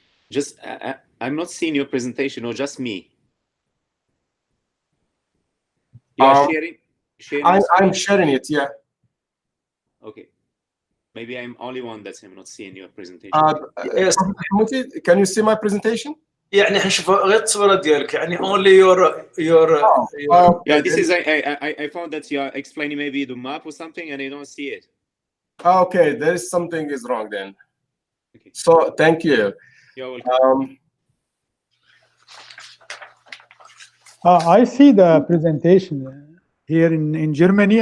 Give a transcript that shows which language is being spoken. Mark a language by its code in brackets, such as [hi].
[en] Just, I'm not seeing your presentation, or just me. You are sharing I'm sharing it, yeah. Okay. Maybe I'm only one that's not seeing your presentation. Yes. Can you see my presentation? [ar] يعني حنشوف غير التصويره ديالك يعني [en] only your Yeah, this is I found that you are explaining maybe the map or something and I don't see it. Okay, there is something is wrong then. Okay. So thank you. You're welcome. I see the presentation here in Germany.